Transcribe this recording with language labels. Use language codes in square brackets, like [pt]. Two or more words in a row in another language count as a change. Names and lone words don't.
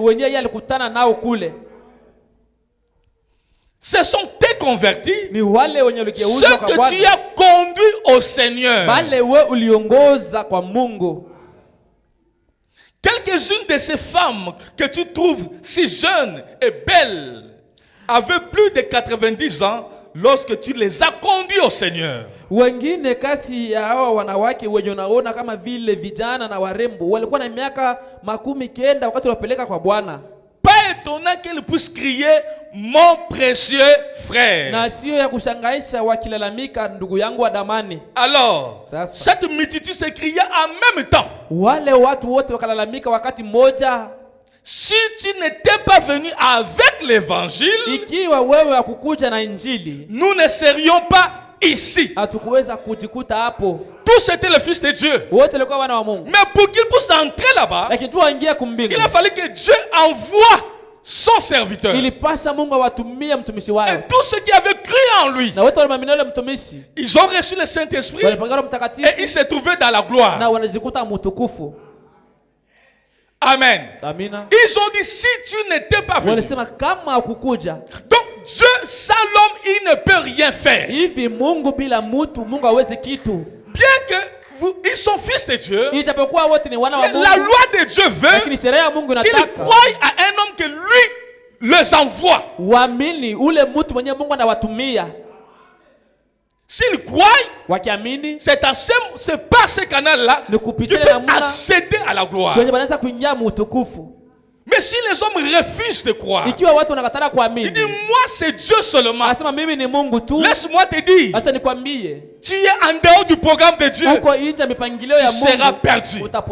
[fr] Ce sont tes convertis, ceux que tu as conduits au Seigneur. Quelques-unes de ces femmes que tu trouves si jeunes et belles avaient plus de 90 ans lorsque tu les as conduits au Seigneur. [sw] Wengine kati ya hawa wanawake wenye unaona kama vile vijana na warembo walikuwa na miaka 90 wakati wapeleka kwa Bwana. [fr] Pas étonnant qu'elle puisse crier mon précieux frère. [sw] Na sio ya kushangaisha wakilalamika ndugu yangu wa damani. [fr] Alors, cette multitude se criait en même temps. [sw] Wale watu wote wakalalamika wakati mmoja. [fr] Si tu n'étais pas venu avec l'évangile, [sw] ikiwa wewe hakukuja na injili, [fr] nous ne serions pas ici. [sw] Hatukuweza kujikuta hapo. [fr] Tous étaient les fils de Dieu. [sw] Wote walikuwa wana wa Mungu. [fr] Mais pour qu'ils puissent entrer là-bas, [sw] lakini tu waingie kumbingu, [fr] il a fallu que Dieu envoie son serviteur. [sw] Ilipasha Mungu awatumie mtumishi wao. [fr] Et tous ceux qui avaient cru en lui, [sw] na wote walimwamini yule mtumishi, [fr] ils ont reçu le Saint-Esprit et ils se trouvaient dans la gloire. [sw] Na wanajikuta mtukufu. Amen. Amina. [fr] Ils ont dit si tu n'étais pas venu. [sw] Walisema kama hukukuja. [fr] Donc Dieu sans l'homme il ne peut rien faire. [sw] Hivi Mungu bila mtu Mungu hawezi kitu. [fr] Bien que ils sont fils de Dieu, [sw] ijapokuwa wote ni wana wa Mungu, [fr] la loi de Dieu veut qu'ils croient à un homme que lui les envoie. [sw] Waamini ule mtu mwenye Mungu anawatumia. [fr] S'ils croient, c'est par ce canal-là que tu peux accéder à la gloire. Mais si les hommes refusent de croire, ils disent moi c'est Dieu seulement. Laisse-moi te dire, tu es en dehors du programme de Dieu, tu seras perdu.